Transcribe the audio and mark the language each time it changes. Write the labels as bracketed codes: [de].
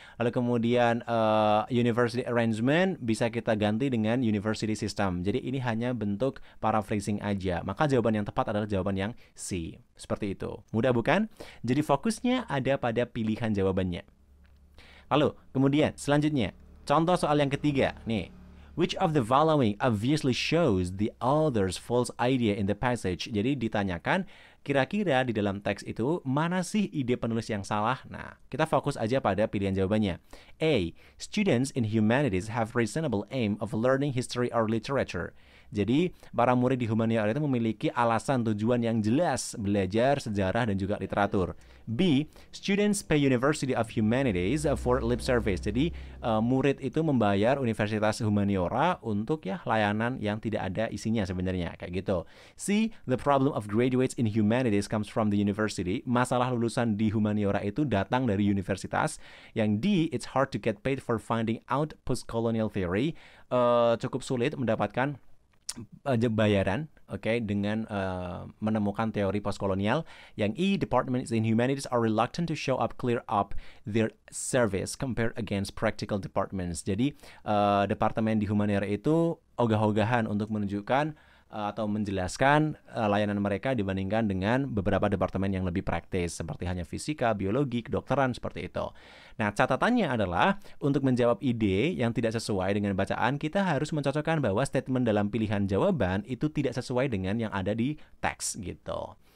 [id] Lalu kemudian [en] university arrangement [id] bisa kita ganti dengan [en] university system. [id] Jadi ini hanya bentuk paraphrasing aja. Maka jawaban yang tepat adalah jawaban yang C. Seperti itu. Mudah bukan? Jadi fokusnya ada pada pilihan jawabannya. Lalu kemudian selanjutnya, contoh soal yang ketiga nih. [en] Which of the following obviously shows the author's false idea in the passage? [id] Jadi ditanyakan, kira-kira di dalam teks itu mana sih ide penulis yang salah? Nah, kita fokus aja pada pilihan jawabannya. [en] A, students in humanities have reasonable aim of learning history or literature. [id] Jadi, para murid di humaniora itu memiliki alasan tujuan yang jelas belajar sejarah dan juga literatur. [en] B, students pay University of Humanities for lip service. [id] Jadi, murid itu membayar Universitas Humaniora untuk layanan yang tidak ada isinya sebenarnya, kayak gitu. [en] C, the problem of graduates in humanities comes from the university. [id] Masalah lulusan di humaniora itu datang dari universitas. [en] Yang D, it's hard to get paid for finding out post-colonial theory. [id] Cukup sulit mendapatkan bayaran dengan menemukan teori postkolonial. [en] Yang E, departments in humanities are reluctant to show up clear up their service compared against practical departments. [id] Jadi departemen di humaniora itu ogah-ogahan untuk menunjukkan atau menjelaskan layanan mereka dibandingkan dengan beberapa departemen yang lebih praktis seperti hanya fisika, biologi, kedokteran, seperti itu. Nah, catatannya adalah untuk menjawab ide yang tidak sesuai dengan bacaan, kita harus mencocokkan bahwa statement dalam pilihan jawaban itu tidak sesuai dengan yang ada di teks gitu.